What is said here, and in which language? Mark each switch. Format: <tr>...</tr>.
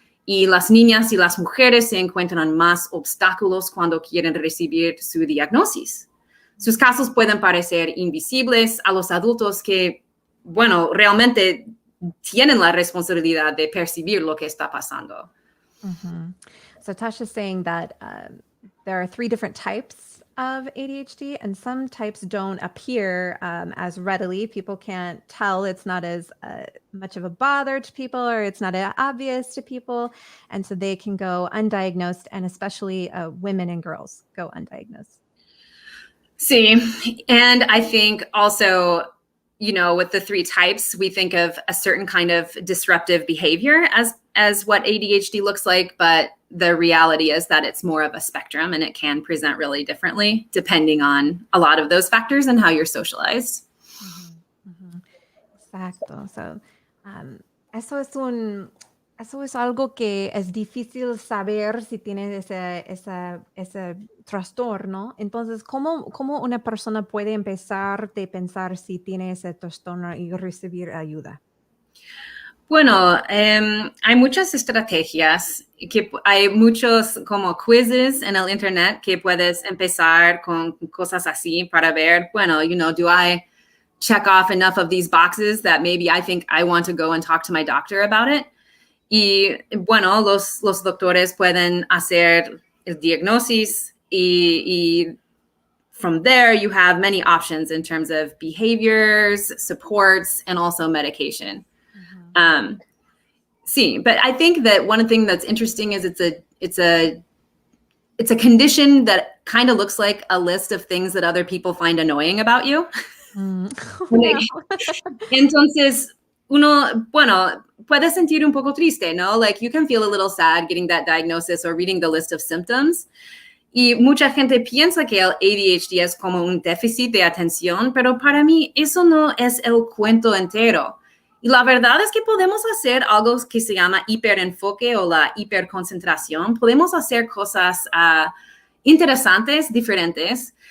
<es>Y las niñas y las mujeres se encuentran más obstáculos cuando quieren recibir su diagnóstico. Sus casos pueden parecer invisibles a los adultos que, bueno, realmente tienen la responsabilidad de percibir lo que está pasando. Mm-hmm.</es> <en>So Tasha's saying that there are 3 different types of ADHD, and some types don't appear as readily. People can't tell. It's not as much of a bother to people, or it's not obvious to people. And so they can go undiagnosed, and especially women and girls go undiagnosed. Sí, and I think also, you know, with the 3 types, we think of a certain kind of disruptive behavior as what ADHD looks like, but the reality is that it's more of a spectrum and it can present really differently depending on a lot of those factors and how you're socialized. Mm-hmm. Mm-hmm. Exacto.</en> <es>So, eso es algo que es difícil saber si tienes ese trastorno. Entonces, ¿cómo una persona puede empezar de pensar si tiene ese trastorno y recibir ayuda? Bueno, hay muchas estrategias, hay muchos como quizzes en el internet que puedes empezar con cosas así para ver, bueno,</es> <en>you know, do I check off enough of these boxes that maybe I think I want to go and talk to my doctor about it?</en> <es>Y bueno, los doctores pueden hacer el diagnóstico y</es> <en>from there you have many options in terms of behaviors, supports, and also medication. Sí, but I think that one thing that's interesting is it's a condition that kind of looks like a list of things that other people find annoying about you.</en> <es>Entonces, uno, bueno, puede sentir un poco triste, ¿no?</es> <en>Like you can feel a little sad getting that diagnosis or reading the list of symptoms.</en> <es>Y mucha gente piensa que el ADHD es como un déficit de atención, pero para mí eso no es el cuento entero. Y la verdad es que podemos hacer algo que se llama hiperenfoque o la hiperconcentración. Podemos hacer cosas interesantes, diferentes.</es>